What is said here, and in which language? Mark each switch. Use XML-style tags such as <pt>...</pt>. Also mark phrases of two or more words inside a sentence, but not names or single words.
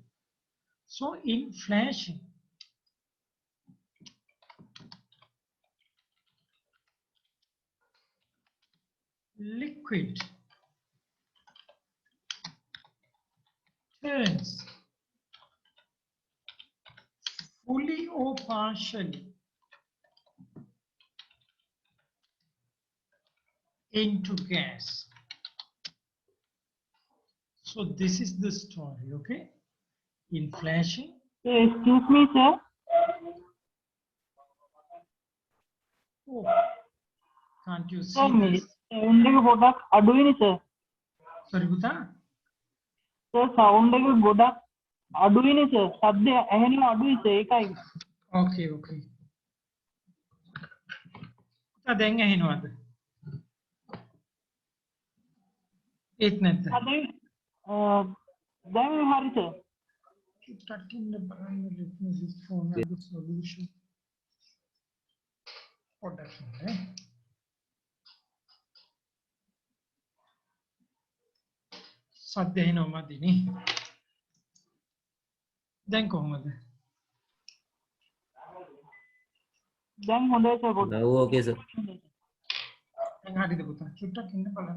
<en>So in flashing, liquid turns fully or partially into gas. So this is the story, okay? In flashing. Excuse me, sir. Oh, can't you see Sir, this?</en> <si>sound එක ගොඩක් අඩුයිනේ sir.</si> <en>Sorry, Buta?</en> <si>Sir, sound එක ගොඩක් අඩුයිනේ sir. ශබ්දය ඇහෙනවා අඩුයි sir. ඒකයි.</si> <en>Okay, okay.</en> <si>Buta දැන් ඇහෙනවද? ඒත් නැත්ද? දැන් හරි sir. චුට්ටක් ඉන්න බලන්න</si> <en>let me just phone the solution.</en> <si>පොඩ්ඩක් ඉන්න. සද්ද ඇහෙනව මදිනේ. දැන් කොහොමද? දැන් හොඳයි sir.</si> <en>Now okay, sir.</en> <si>දැන් හරිද පුතා? චුට්ටක් ඉන්න බලන්න.</si>